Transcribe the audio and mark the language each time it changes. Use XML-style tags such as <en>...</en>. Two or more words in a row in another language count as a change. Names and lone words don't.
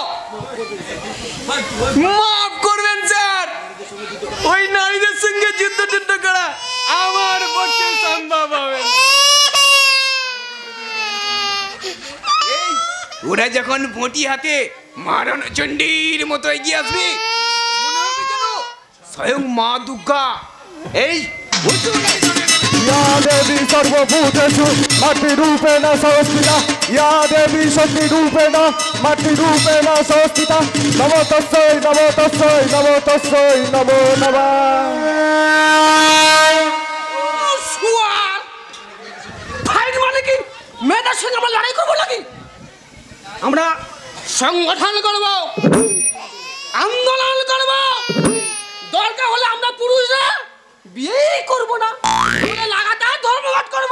<bn>মাফ করবেন স্যার, ওই নারীদের সঙ্গে যুদ্ধ টুদ্ধ করা আমার পক্ষে সম্ভব হবে না। এই, ওরা যখন বঁটি হাতে মারণ চণ্ডীর মতো এগিয়ে আসবে, মনে হবে যেন স্বয়ং মা দুর্গা এই</bn> <sa>या देवी सर्वभूतेषु मट्टिरूपेण संस्थिता या देवी शक्तिरूपेण मट्टिरूपेण संस्थिता नमो तस्यै नमो तस्यै नमो तस्यै नमो नमः।</sa> <bn>ফাইট মানে কি? মেয়েদের সঙ্গে আমরা লড়াই করবো নাকি? আমরা সংগঠন করব, আন্দোলন করব, দরকার হলে আমরা পুরুষরা বিয়েই করব না, আমরা লাগাতার ধর্মঘট করব।</bn>